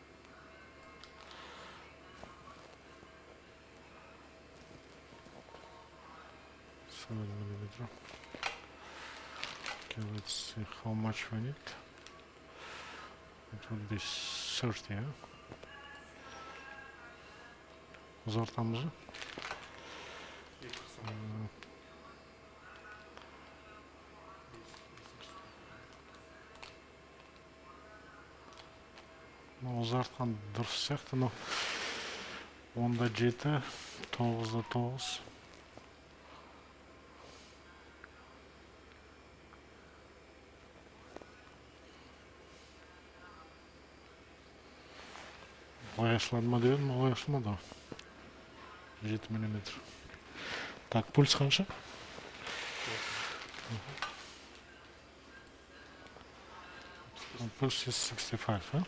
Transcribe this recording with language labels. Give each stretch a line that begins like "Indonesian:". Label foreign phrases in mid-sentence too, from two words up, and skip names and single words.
English: $7 mm. Okay, let's see how much we need. It would be 30, yeah?
Kazakh: Uzartamız mı? Uzartқан дұрыс сияқты, но 10-да 7, 9-да 9. Олай ашылады ма дедім, олай ашылмады. 7 мм. Так, пульс қанша?
English: Pulse is 65, huh?